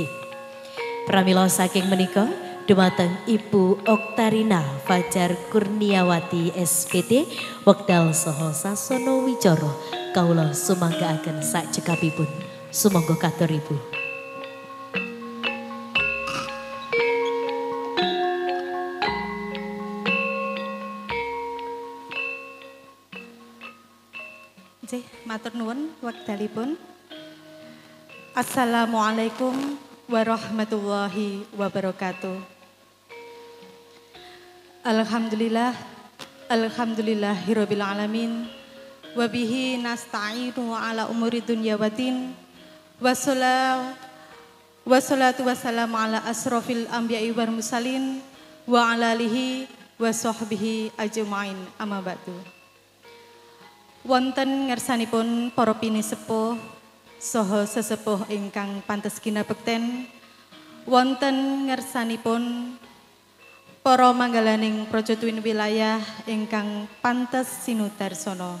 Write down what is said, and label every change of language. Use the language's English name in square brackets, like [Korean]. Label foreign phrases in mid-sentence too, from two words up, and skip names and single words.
[Javanese] Pramila saking menika dumateng Ibu Oktarina Fajar Kurniawati SPD wekdal saha sasana wicara kaula sumanggaaken sakcekapipun. Sumangga katur Ibu. Nggih, matur nuwun wekdalipun. [Arabic] السلام عليكم ورحمة الله وبركاته. الحمد لله رب العالمين وبه نستعين على أمور الدنيا والدين والصلاة والسلام على أشرف الأنبياء والمرسلين وعلى آله وصحبه أجمعين أما بعد. [Javanese] Wonten ngersanipun para pinisepuh saha sesepuh ingkang pantes kinabekten, wonten ngersanipun para manggalaning praja-tuwin wilayah ingkang pantes sinudarsana.